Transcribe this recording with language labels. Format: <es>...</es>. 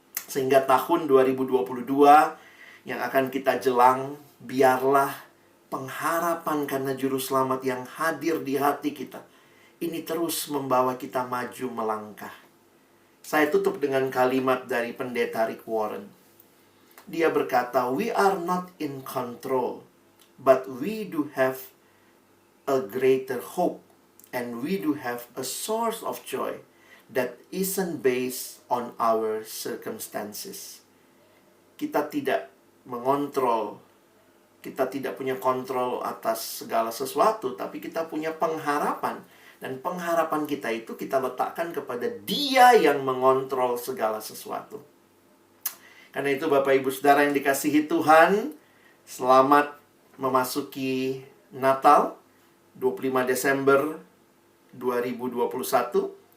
<id>Sehingga tahun 2022 yang akan kita jelang, biarlah pengharapan karena Juru Selamat yang hadir di hati kita ini terus membawa kita maju melangkah. Saya tutup dengan kalimat dari Pendeta Rick Warren. Dia berkata,</id> <en>"We are not in control, but we do have a greater hope, and we do have a source of joy that isn't based on our circumstances."</en> <id>Kita tidak mengontrol, kita tidak punya kontrol atas segala sesuatu, tapi kita punya pengharapan. Dan pengharapan kita itu kita letakkan kepada Dia yang mengontrol segala sesuatu. Karena itu Bapak Ibu Saudara yang dikasihi Tuhan, selamat memasuki Natal 25 Desember 2021.</id>